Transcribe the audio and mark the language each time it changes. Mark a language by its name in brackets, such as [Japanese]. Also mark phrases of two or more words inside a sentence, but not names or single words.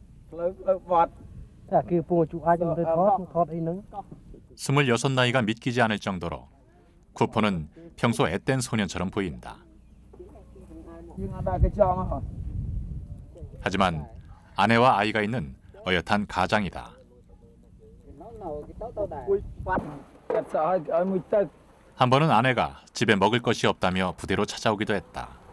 [Korean] 그 뽕 chú ai trong thọt ấy nứng 26 나이가 믿기지 않을 정도로 쿠퍼는 평소 앳된 소년처럼 보인다. 하지만 아내와 아이가 있는 어엿한 가장이다. 한 번은 아내가 집에 먹을 것이 없다며 부대로 찾아오기도 했다.